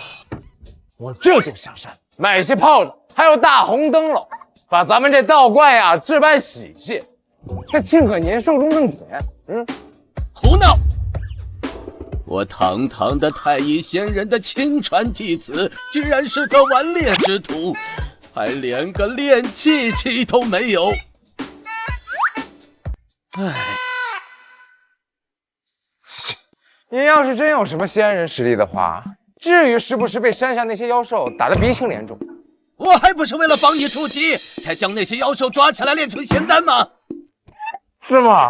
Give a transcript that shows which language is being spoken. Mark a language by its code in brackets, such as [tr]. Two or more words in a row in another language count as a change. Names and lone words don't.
[zh] 我就下山買些炮仗，還有大紅燈籠，把咱們這道觀呀置辦喜慶，這慶賀年壽終正寢。胡鬧！我堂堂的太乙仙人的親傳弟子，居然是個顽劣之徒，還連個練氣期都沒有。唉，您要是真有什麼仙人實力的話，至於時不時被山下那些妖獸打得鼻青臉腫？我還不是為了幫你出急，才將那些妖獸抓起來煉成仙丹嗎？是嗎？